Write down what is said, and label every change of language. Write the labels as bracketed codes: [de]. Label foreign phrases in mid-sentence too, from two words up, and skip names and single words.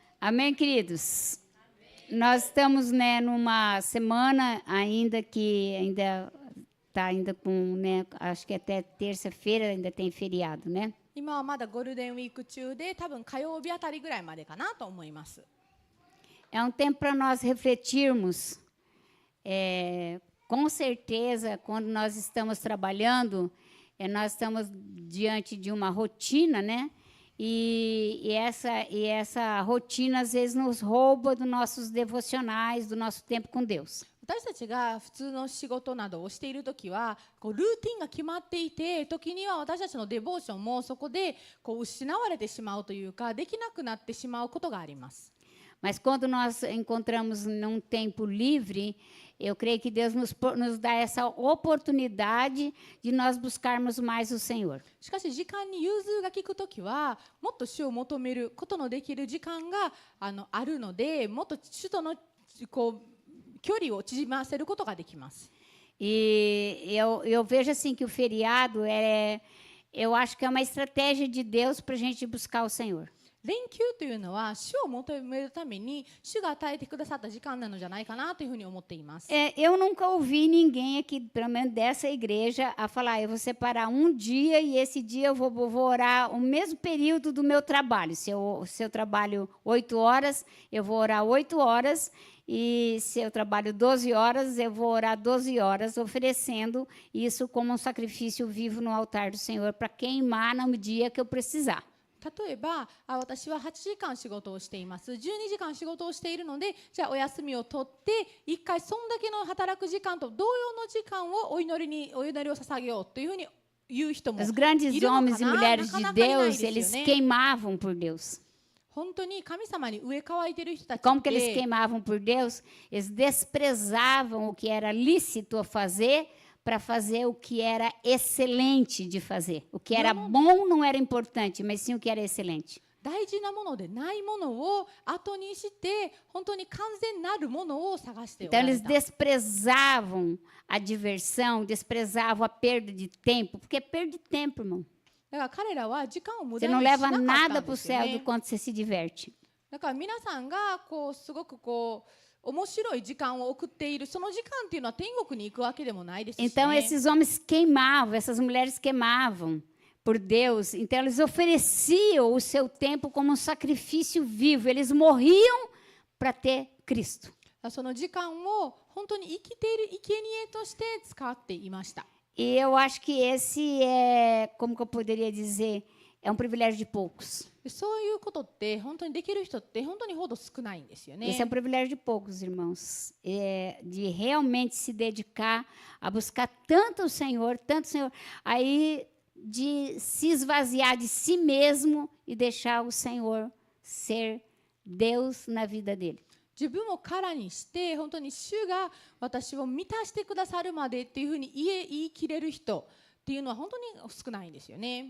[pt] Amém, queridos? Nós estamos, né, numa semana ainda que ainda está ainda com, né, acho que até terça-feira ainda tem feriado, né? [ja] 今はまだゴールデンウィーク中で、多分火曜日あたりぐらいまでかなと思います。 [pt] É um tempo para nós refletirmos. Com certeza, quando nós estamos trabalhando, nós estamos diante de uma rotina, né? E essa rotina, às vezes, nos rouba dos nossos devocionais, do nosso tempo com Deus. [ja] 私たちが普通の仕事などをしているときは、こうルーティンが決まっていて、時には私たちのデボーションもそこでこう失われてしまうというか、できなくなってしまうことがあります。 [pt] Mas quando nós encontramos num tempo livre, eu creio que Deus nos dá essa oportunidade de nós buscarmos mais o Senhor. [ja] しかし時間に融通が利くときは、もっと主を求めることのできる時間があるので、もっと主とのこう距離を縮ませることができます。 [pt] E eu vejo assim que o feriado eu acho que é uma estratégia de Deus para a gente buscar o Senhor. [ja] 連休というのは主を求めるために主が与えてくださった時間なのじゃないかなというふうに思っています。 [pt] Eu nunca ouvi ninguém aqui, pelo menos dessa igreja, a falar: eu vou separar um dia e esse dia eu vou orar o mesmo período do meu trabalho. Se eu trabalho 8 horas, eu vou orar 8 horas. E se eu trabalho 12 horas, eu vou orar 12 horas, oferecendo isso como um sacrifício vivo no altar do Senhor para queimar no dia que eu precisar. [ja] 例えば私は8時間仕事をしています。12時間仕事をしているので、じゃあお休みを取って1回そんだけの働く時間と同様の時間をお祈りを捧げようというふうに言う人もいる [pt] Os [ja] のかな。 [pt] grandes homens e mulheres [ja] なか [pt] de [ja] なかいない [pt] Deus, [ja] です [pt] eles [ja] よね。 [pt] queimavam por Deus. [ja] 本当に神様に植え替えている人たち [pt] Como que [ja] っ [pt] eles [ja] て [pt] queimavam por Deus? Eles desprezavam o que era lícito a fazer para fazer o que era excelente de fazer. O que era bom não era importante, mas sim o que era excelente. [ja] 大事なものでないものを後にして本当に完全なるものを探してお [pt] Então [ja] られ [pt] eles [ja] た。 [pt] desprezavam a diversão, desprezavam a perda de tempo, porque é perda de tempo, irmão. [ja] だから彼らは時間を無 [pt] Você [ja] 駄 [pt] não [ja] にしな [pt] leva [ja] かった [pt] nada [ja] ん [pt] para o [ja] ですよ [pt] céu do [ja] ね。 [pt] quanto você se diverte. [ja] だから皆さんがこうすごくこう面白い時間を送っているその時間っていうのは天国に行くわけでもないですし、ね。 [pt] Então esses homens queimavam, essas mulheres queimavam por Deus. Então eles ofereciam o seu tempo como um sacrifício vivo. Eles morriam para ter Cristo. [ja] その時間を本当に生きている生贄として使っていました。 [pt] E eu acho que esse como que eu poderia dizer, é um privilégio de poucos. [ja] そういうことって本当にできる人って本当にほど少ないんですよね。 [pt] Esse é um privilégio de poucos, irmãos. De realmente se dedicar a buscar tanto o Senhor, aí de se esvaziar de si mesmo e deixar o Senhor ser Deus na vida dele. [ja] 自分を空にして本当に主が私を満たしてくださるまでっていうふうに言い切れる人っていうのは本当に少ないんですよね。